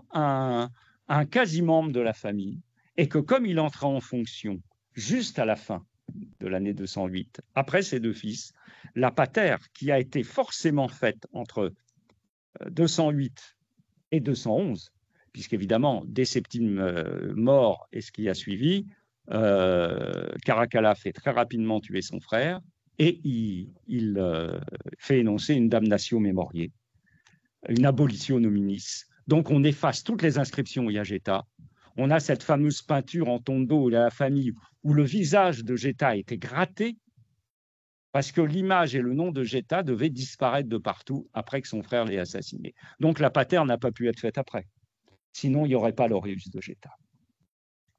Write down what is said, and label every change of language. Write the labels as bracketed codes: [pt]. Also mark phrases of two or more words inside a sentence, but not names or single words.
[fr] un quasi-membre de la famille, et que comme il entra en fonction juste à la fin de l'année 208, après ses deux fils, la patère qui a été forcément faite entre 208 et 211, puisqu'évidemment, dès Septime mort et ce qui a suivi, Caracalla fait très rapidement tuer son frère et il fait énoncer une [la] damnatio memoriae, [fr] une [la] abolitio nominis. [fr] Donc on efface toutes les inscriptions Iageta. On a cette fameuse peinture en tondo de la famille où le visage de Geta était gratté parce que l'image et le nom de Geta devaient disparaître de partout après que son frère l'ait assassiné. Donc la patère n'a pas pu être faite après. Sinon, il n'y aurait pas l'auréus de Geta.